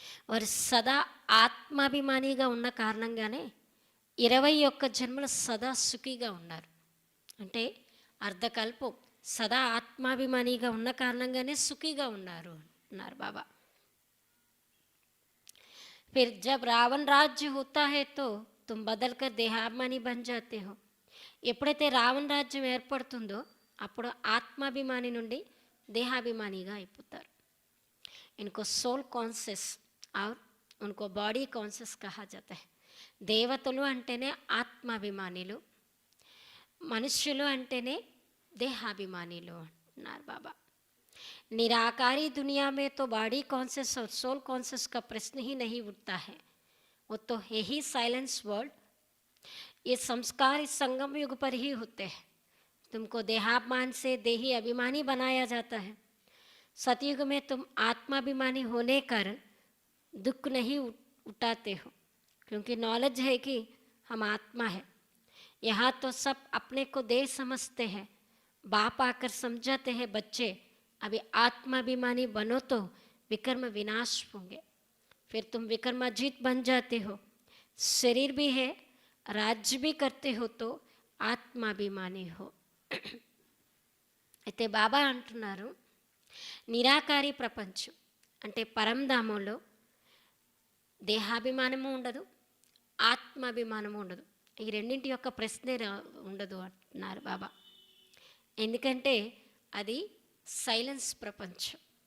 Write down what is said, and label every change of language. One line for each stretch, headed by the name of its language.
Telugu: వారు సదా ఆత్మాభిమానిగా ఉన్న కారణంగానే 21 జన్మలు సదా సుఖీగా ఉన్నారు. అంటే అర్ధకల్పం సదా ఆత్మాభిమానిగా ఉన్న కారణంగానే సుఖీగా ఉన్నారు అన్నారు బాబా.
Hindi: फिर जब रावण राज्य होता है तो तुम बदल कर देहाभिमानी बन जाते हो.
Telugu: ఎప్పుడైతే రావణ రాజ్యం ఏర్పడుతుందో అప్పుడు ఆత్మాభిమాని నుండి దేహాభిమానిగా అయిపోతారు.
Hindi: इनको सोल कॉन्शियस और उनको बॉडी कॉन्शियस कहा जाता है.
Telugu: దేవతలు అంటేనే ఆత్మాభిమానిలు, మనుష్యులు అంటేనే దేహాభిమానిలు అంటున్నారు బాబా.
Hindi: निराकारी दुनिया में तो बॉडी कॉन्शियस और सोल कॉन्शियस का प्रश्न ही नहीं उठता है. वो तो है ही साइलेंस वर्ल्ड. ये संस्कार इस संगम युग पर ही होते हैं. तुमको देहाभिमान से देही अभिमानी बनाया जाता है। सतयुग में तुम आत्माभिमानी होने कारण दुख नहीं उठाते हो, क्योंकि नॉलेज है कि हम आत्मा है। यहाँ तो सब अपने को देह समझते हैं। बाप आकर समझाते हैं, बच्चे अभी आत्माभिमानी बनो तो विकर्म विनाश होंगे, फिर तुम विकर्माजीत बन जाते हो। शरीर भी है, राज्य भी करते हो तो ఆత్మాభిమాని హో.
Telugu: అయితే బాబా అంటున్నారు, నిరాకారి ప్రపంచం అంటే పరంధామంలో దేహాభిమానము ఉండదు, ఆత్మాభిమానము ఉండదు. ఈ రెండింటి యొక్క ప్రశ్నే ఉండదు అంటున్నారు బాబా. ఎందుకంటే అది సైలెన్స్ ప్రపంచం.